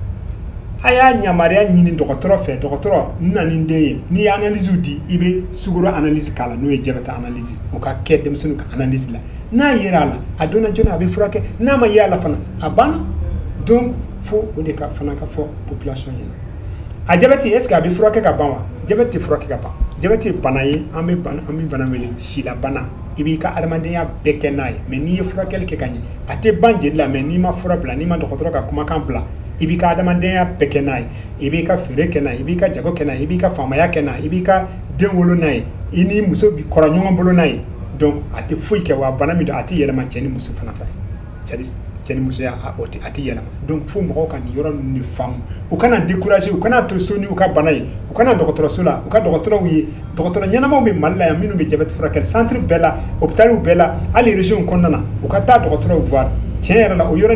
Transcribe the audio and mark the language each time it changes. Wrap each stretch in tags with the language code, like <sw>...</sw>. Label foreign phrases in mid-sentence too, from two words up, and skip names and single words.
<bm>a y'a yamaruya ɲini dɔgɔtɔrɔ fɛ dɔgɔtɔrɔ n na ni den ye n'i ye analyse di i bɛ sukaro analyse k'a la n'o ye</bm> <fr>diabète analyse</fr> <bm>o ka kɛ denmisɛnninw ka analyse la n'a yera a la a donna joona a bɛ furakɛ n'a ma ye a la fana a banna donc fo o de ka fana ka fɔ population ɲɛna a</bm> <fr>diabète est ce que</fr> <bm>a bɛ furakɛ ka ban wa diabète tɛ furakɛ ka ban diabète ye bana ye an bɛ bana wele sila bana i b'i ka adamadenya bɛɛ kɛ n'a ye mais n'i ye furakɛli kɛ ka ɲɛ a tɛ ban jeli la mais n'i ma fura bila n'i ma dɔgɔtɔrɔ ka kumakan bila i b'i ka adamadenya bɛɛ kɛ n'a ye i b'i ka feere kɛ n'a ye i b'i ka jago kɛ n'a ye i b'i ka faamaya kɛ n'a ye i b'i ka den wolo n'a ye i ni muso bi kɔrɔ ɲɔgɔn bolo n'a ye donc a tɛ foyi kɛ wa bana min don a tɛ yɛlɛma cɛ ni muso fana fɛ</bm> <fr>c'est à dire</fr> <bm>cɛ ni musoya a tɛ yɛlɛma donc fo mɔgɔw ka nin yɔrɔ ninnu de faamu u kana décourager u kana to so ni u ka bana ye u kana dɔgɔtɔrɔso la u ka dɔgɔtɔrɔw ye dɔgɔtɔrɔ ɲɛnamaw bɛ Mali la yan minnu bɛ diabète furakɛli centre bɛɛ la hôpitaliw bɛɛ la hali région kɔnɔna na u ka taa dɔgɔtɔrɔw voir tiɲɛ yɛrɛ la o yɔrɔ</bm>